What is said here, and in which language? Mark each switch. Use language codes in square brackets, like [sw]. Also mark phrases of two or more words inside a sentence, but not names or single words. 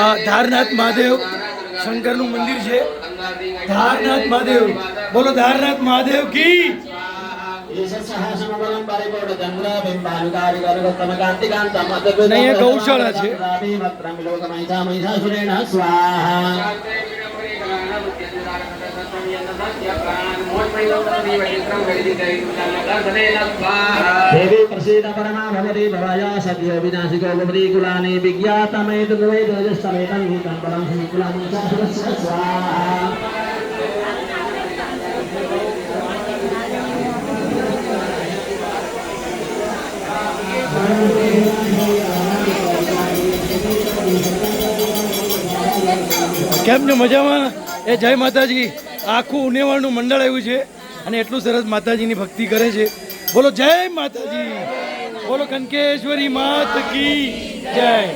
[gu] ધારનાથ મહાદેવ શંકરનું મંદિર છે ધારનાથ મહાદેવ બોલો ધારનાથ મહાદેવ કી અહીંયા ગૌશાળા છે [sa] देवी प्रसीद परमा भवति भवाया सत्यो विनाशिको भवति कुलानि विज्ञातमेत द्वैतजस्तमेतं हितं परं कुलानि शास्त्रस्य स्वाहा [gu] કેમ છો મજામાં એ જય માતાજી આખું ઉનેવાળનું મંડળ આવ્યું છે અને એટલું સરસ માતાજીની ભક્તિ કરે છે બોલો જય માતાજી બોલો કનકેશ્વરી [hi] मात की जय